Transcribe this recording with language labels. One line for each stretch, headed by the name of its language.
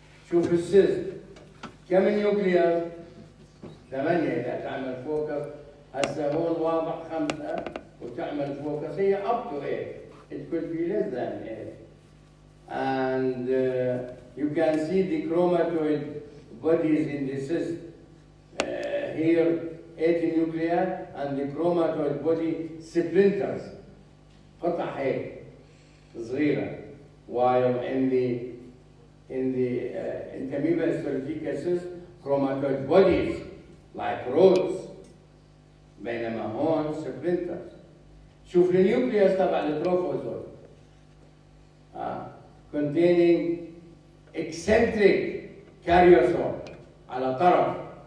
Arabic: شوف السيست كم نيوكليوس؟ 8 إذا تعمل فوكس. هسه هون واضح 5 وتعمل فوكس هي up to 8.
English: It could be less than 8. And you can see the chromatoid bodies in the cyst. Here 8 nuclei and the chromatoid body splinters.
Arabic: قطع هيك صغيرة.
English: While in the Amoeba histolytica cyst, chromatoid bodies like rods.
Arabic: بينما هون splinters. شوف النيوكليوس تبع التروفوزويد.
English: Containing eccentric karyosome
Arabic: على طرف.